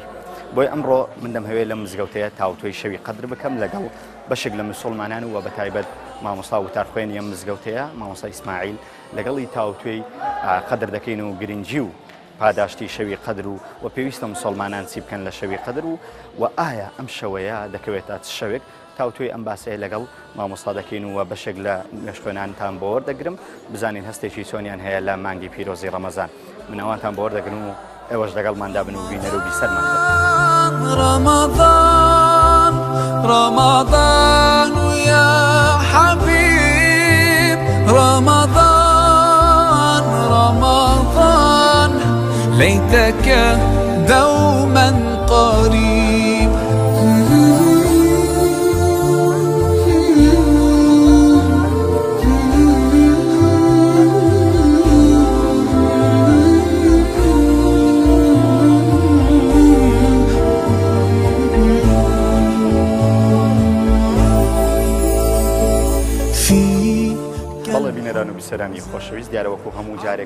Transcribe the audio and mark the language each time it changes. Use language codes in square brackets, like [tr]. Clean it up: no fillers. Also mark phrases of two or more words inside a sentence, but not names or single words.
[ckb] بۆی ئەمڕۆ من دەمهەوێت لە مزگەوتەیە تاوتۆی شەوی قەدر بکەم لەگەڵ بەشێک لە مسلمانان و بەتایبەت مامۆستا وتارخوێن یەم مزگەوتەیە مامۆستا ئیسماعیل لەگەڵی تاوتۆی قەدر دەکەین و گرنگی و پاداشتی شەوی قەدر و پێویستە مسلمانان چی بکەن لە شەوی قەدر و ئایا ئەم شەوەیە دەکەوێتە شەوێک. تاوتۆی ئەم باسەیە لەگەڵ مامۆستا دەکەین و بەشێک لە نوێژخوێنانتان بۆ وەردەگرم بزانین هەستێکی چۆنیان هەیە لە مانگی پیرۆزی ڕەمەزان. من ئەوانتان بۆ وەردەگرم و ئێوەش لەگەڵماندا بن و بینەر و بیسەرمان [ar] رمضان رمضان يا حبيب رمضان رمضان ليتك دوما قريب [ckb] بینەران و بیسەرانی خۆشەویست، دیارەوەکو هەموو جارێک